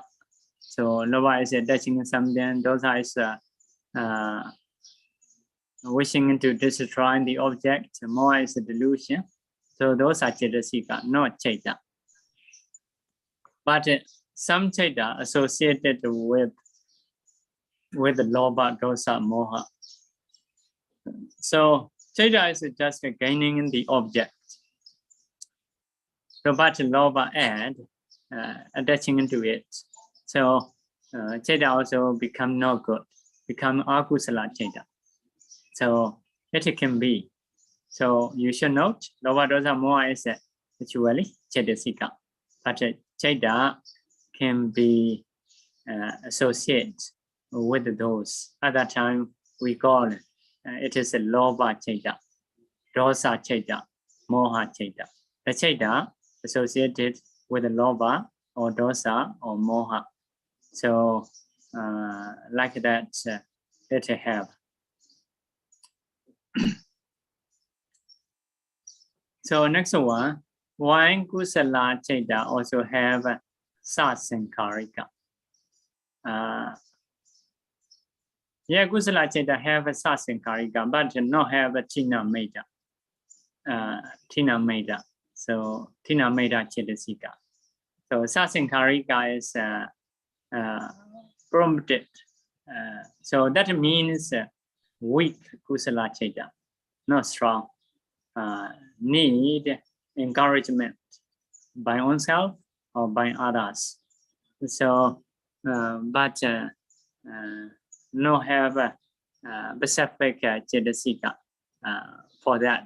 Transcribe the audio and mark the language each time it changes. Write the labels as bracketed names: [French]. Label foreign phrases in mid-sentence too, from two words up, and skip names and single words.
[English] So lova is attaching something, dosa is wishing to destroy the object, moha is a delusion. So those are chetasika, not chaita. But some chaita associated with the [Pali] lobha, dosa, moha. [English] So chaita is just gaining the object. So but lobha add attaching into it. So chaita also become no good, become [Pali] akusala chaita. [English] So it can be. So you should note [Pali] lobha, dosa, moha [English] is actually chetasika. But chaita can be associated with those. At that time, we call it is a [Pali] lobha chaita, dosa chaita, moha chaita. [English] The chaita associated with the lobha or dosa or moha. So like that, it have. So next one, why [Pali] kusala chaita [English] also have sasankarika? Yeah, [Pali] kusala chaita [English] have a sasankarika, but not have a [Pali] tina meta. Tina meta. So tina meta chetasika. [English] So sasankarika is prompted. So that means weak [Pali] kusala chaita, [English] not strong. Need encouragement by oneself or by others. So, but no have specific chetasika for that.